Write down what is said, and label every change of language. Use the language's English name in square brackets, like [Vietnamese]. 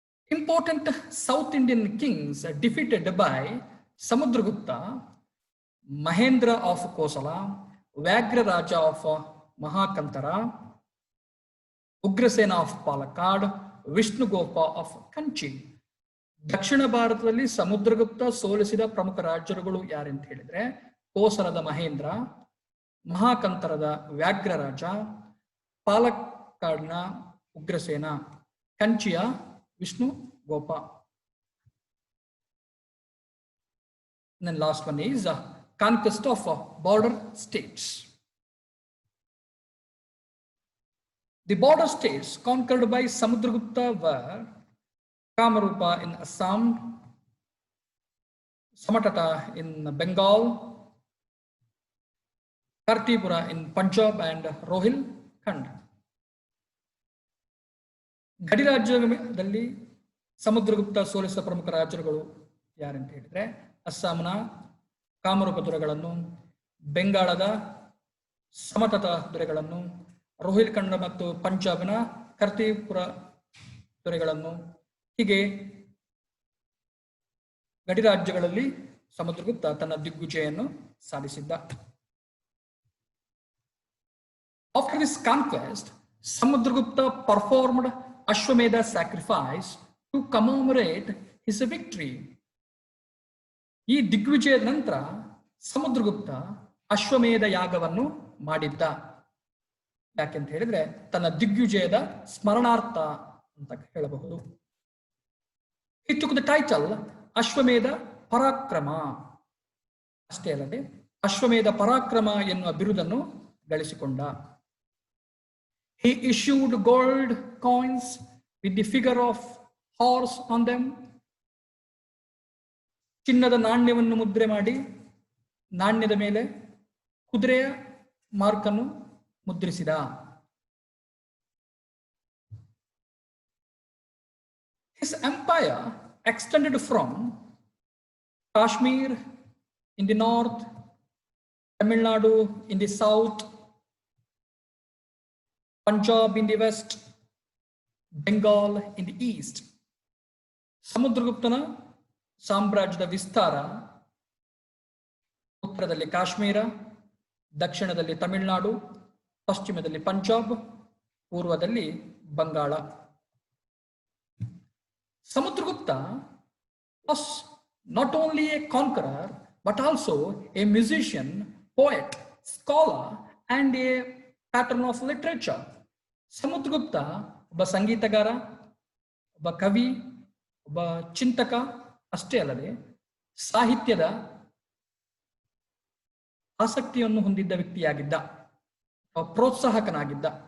[English] Important South Indian kings defeated by Samudragupta, Mahendra of Kosala, Vyagra Raja of Mahakantara, Ugrasena of Palakkad, Vishnugopa of Kanchi. [Kannada] ದಕ್ಷಿಣ ಭಾರತದಲ್ಲಿ ಸಮುದ್ರಗುಪ್ತ ಸೋಲಿಸಿದ ಪ್ರಮುಖ ರಾಜ್ಯಗಳು ಯಾರೆಂತ ಹೇಳಿದ್ರೆ ಕೋಸಲದ ಮಹೇಂದ್ರ, ಮಹಾಕಂತರದ ವ್ಯಾಘ್ರ ರಾಜ, ಪಾಲಕ್ಕಾಡ್ನ Ugrasena, ಕಂಚಿಯ Vishnu ಗೋಪ. [English] And then last one is conquest of border states. The border states conquered by Samudragupta were Kamarupa in Assam, Samatata in Bengal, Kartipura in Punjab and Rohilkhand. [Kannada] ಗಡಿ ರಾಜ್ಯದಲ್ಲಿ ಸಮುದ್ರಗುಪ್ತ ಸೋಲಿಸಿದ ಪ್ರಮುಖ ರಾಜ್ಯಗಳು ಯಾರಂತ ಹೇಳಿದ್ರೆ ಅಸ್ಸಾಂನ ಕಾಮರೂಪ ದೊರೆಗಳನ್ನು, ಬೆಂಗಾಳದ ಸಮತಟ ದೊರೆಗಳನ್ನು, ರೋಹಿಲ್ಖಂಡ್ ಮತ್ತು ಪಂಜಾಬ್ನ ಕರ್ತಿಪುರ ದೊರೆಗಳನ್ನು. ಹೀಗೆ ಗಡಿ ರಾಜ್ಯಗಳಲ್ಲಿ ಸಮುದ್ರಗುಪ್ತ ತನ್ನ ದಿಗ್ವಿಜಯನ್ನು ಸಾಧಿಸಿದ್ದ. [English] After this conquest, Samudragupta performed Ashwamedha sacrifice to commemorate his victory. [Kannada] ಈ ದಿಗ್ವಿಜಯದ ನಂತರ ಸಮುದ್ರಗುಪ್ತ ಅಶ್ವಮೇಧ ಯಾಗವನ್ನು ಮಾಡಿದ್ದ. ಯಾಕೆಂತ ಹೇಳಿದ್ರೆ ತನ್ನ ದಿಗ್ವಿಜಯದ ಸ್ಮರಣಾರ್ಥ ಅಂತ ಹೇಳಬಹುದು. [English] He took the title [Kannada] ಅಶ್ವಮೇಧ ಪರಾಕ್ರಮ. ಅಷ್ಟೇ ಅಲ್ಲದೆ ಅಶ್ವಮೇಧ ಪರಾಕ್ರಮ ಎನ್ನುವ ಬಿರುದನ್ನು ಗಳಿಸಿಕೊಂಡ. [English] He issued gold coins with the figure of horse on them. [Kannada] ಚಿನ್ನದ ನಾಣ್ಯವನ್ನು ಮುದ್ರೆ ಮಾಡಿ ನಾಣ್ಯದ ಮೇಲೆ ಕುದುರೆಯ ಮಾರ್ಕನ್ನು ಮುದ್ರಿಸಿದ. [English] His empire extended from Kashmir in the north, Tamil Nadu in the south, Punjab in the west, Bengal in the east. [Kannada] ಸಮುದ್ರಗುಪ್ತನ ಸಾಮ್ರಾಜ್ಯದ ವಿಸ್ತಾರ ಉತ್ತರದಲ್ಲಿ ಕಾಶ್ಮೀರ, ದಕ್ಷಿಣದಲ್ಲಿ ತಮಿಳುನಾಡು, ಪಶ್ಚಿಮದಲ್ಲಿ ಪಂಜಾಬ್, ಪೂರ್ವದಲ್ಲಿ Bangala. [English] Samudragupta was not only a conqueror but also a musician, poet, scholar and a patron of literature. [Kannada] Samudragupta ಒಬ್ಬ ಸಂಗೀತಗಾರ, ಒಬ್ಬ ಕವಿ, ಒಬ್ಬ ಚಿಂತಕ ಅಷ್ಟೇ ಅಲ್ಲದೆ ಸಾಹಿತ್ಯದ ಆಸಕ್ತಿಯನ್ನು ಹೊಂದಿದ್ದ ವ್ಯಕ್ತಿಯಾಗಿದ್ದ, ಪ್ರೋತ್ಸಾಹಕನಾಗಿದ್ದ.